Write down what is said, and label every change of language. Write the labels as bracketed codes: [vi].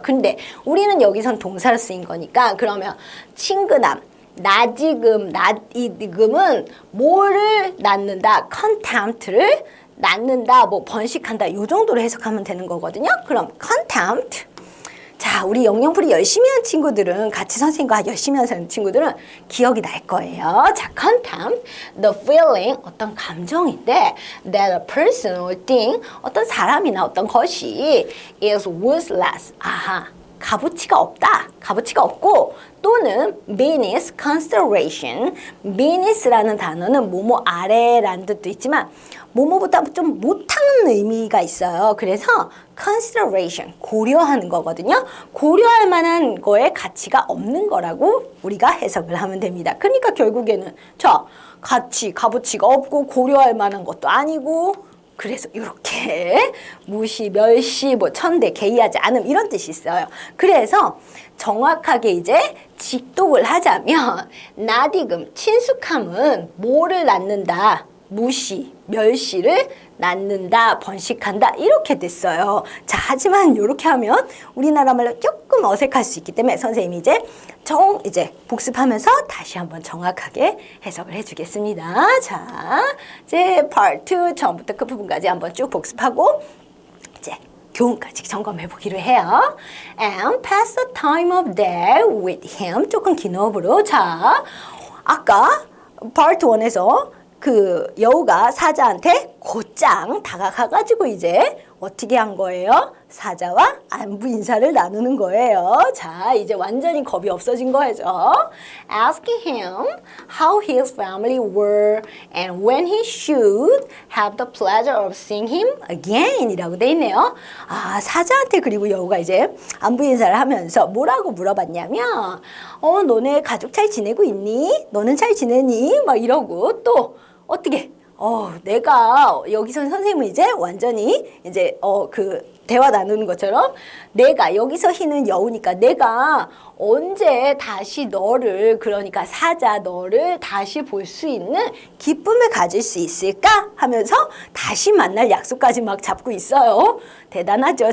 [ko] 근데 우리는 여기선 동사로 쓰인 거니까 그러면 친근함, 나지금, 나이금은 뭐를 낳는다? contempt를 낳는다, 뭐 번식한다, 요 정도로 해석하면 되는 거거든요. 그럼 contempt. 자, 우리 영영풀이 열심히 한 친구들은, 같이 선생님과 열심히 하는 친구들은 기억이 날 거예요. [en] 자, contempt, the feeling, [ko] 어떤 감정인데 [en] that a person or thing, [ko] 어떤 사람이나 어떤 것이 [en] is worthless. [ko] 값어치가 없다. 값어치가 없고, 또는 [en] beneath consideration. [ko] beneath라는 단어는 뭐뭐 아래라는 뜻도 있지만 뭐뭐보다 좀 못하는 의미가 있어요. 그래서 consideration, 고려하는 거거든요. 고려할 만한 거에 가치가 없는 거라고 우리가 해석을 하면 됩니다. 그러니까 결국에는 값어치가 없고 고려할 만한 것도 아니고, 그래서 이렇게 무시, 멸시, 천대, 개의하지 않음 이런 뜻이 있어요. 그래서 정확하게 이제 직독을 하자면 나디금, 친숙함은 뭐를 낳는다? 무시, 멸시를 낳는다, 번식한다 이렇게 됐어요. 자, 하지만 이렇게 하면 우리나라 말로 조금 어색할 수 있기 때문에 선생님이 이제 복습하면서 다시 한번 정확하게 해석을 해주겠습니다. 자, 이제 part 2 처음부터 끝부분까지 한번 쭉 복습하고 이제 교훈까지 점검해 보기로 해요. [en] And pass the time of day with him. [ko] 조금 긴 호흡으로. 자, 아까 part 1에서 그 여우가 사자한테 곧장 다가가가지고 이제 어떻게 한 거예요? 사자와 안부 인사를 나누는 거예요. 자, 이제 완전히 겁이 없어진 거죠. [en] Asking him how his family were and when he should have the pleasure of seeing him again [ko] 이라고 돼 있네요. 사자한테 그리고 여우가 이제 안부 인사를 하면서 뭐라고 물어봤냐면 너네 가족 잘 지내고 있니? 너는 잘 지내니? 막 이러고 또 어떻게 내가 여기서 선생님은 이제 완전히 이제 그 대화 나누는 것처럼 내가 여기서 희는 여우니까 내가 언제 다시 너를, 그러니까 사자 너를 다시 볼 수 있는 기쁨을 가질 수 있을까 하면서 다시 만날 약속까지 막 잡고 있어요. 대단하죠.